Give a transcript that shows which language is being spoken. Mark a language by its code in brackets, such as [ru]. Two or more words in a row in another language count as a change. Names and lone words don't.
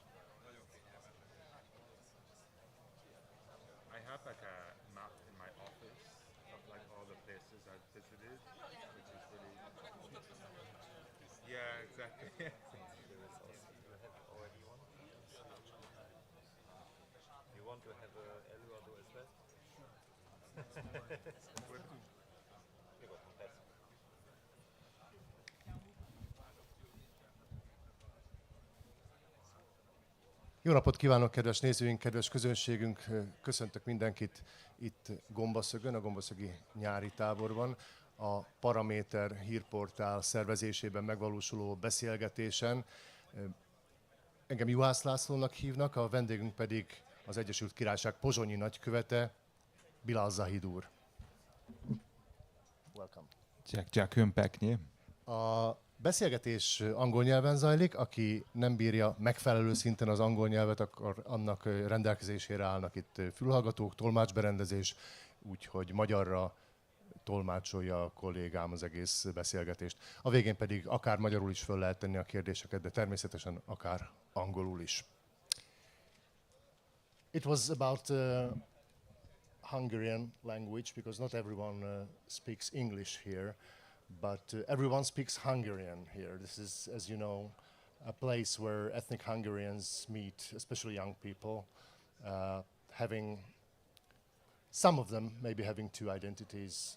[en] I have like a map in my office of like all the places I've visited, which is really. Yeah, exactly. There is also, you have already one? You want to have a Eluado as well? Good. [it] Prego, confesso. [hu] Jó napot kívánok, kedves nézőink, kedves közönségünk! Köszöntök mindenkit itt Gombaszögön, a gombaszögi nyári táborban, a Paraméter hírportál szervezésében megvalósuló beszélgetésen. Engem Juhász Lászlónak hívnak, a vendégünk pedig az Egyesült Királyság pozsonyi nagykövete, Bilal Zahid úr. [en] Welcome. [sk] Ďakujem pekne. [hu] A beszélgetés angol nyelven zajlik, aki nem bírja megfelelő szinten az angol nyelvet, akkor annak rendelkezésére állnak itt fülhallgatók, tolmácsberendezés, úgyhogy magyarra tolmácsolja a kollégám az egész beszélgetést. A végén pedig akár magyarul is föl lehet tenni a kérdéseket, de természetesen akár angolul is. [en] It was about Hungarian language, because not everyone speaks English here. But everyone speaks Hungarian here. This is, as you know, a place where ethnic Hungarians meet, especially young people, some of them maybe having two identities.